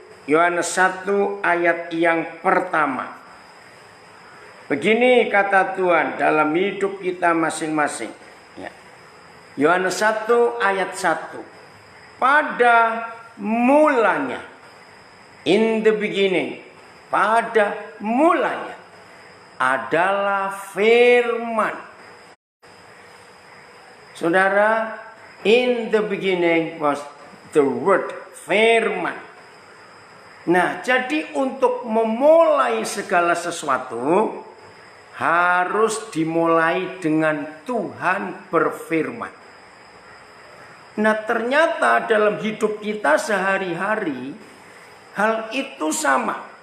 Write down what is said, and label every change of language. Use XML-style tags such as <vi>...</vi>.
<id>Yohanes 1 ayat yang pertama. Begini kata Tuhan dalam hidup kita masing-masing. Ya. Yohanes 1 ayat 1. Pada mulanya,</id> <en>in the beginning,</en> <id>pada mulanya adalah firman.</id> <en>Saudara, in the beginning was the word, firman.</en> <id>Nah, jadi untuk memulai segala sesuatu harus dimulai dengan Tuhan berfirman. Nah, ternyata dalam hidup kita sehari-hari hal itu sama.</id>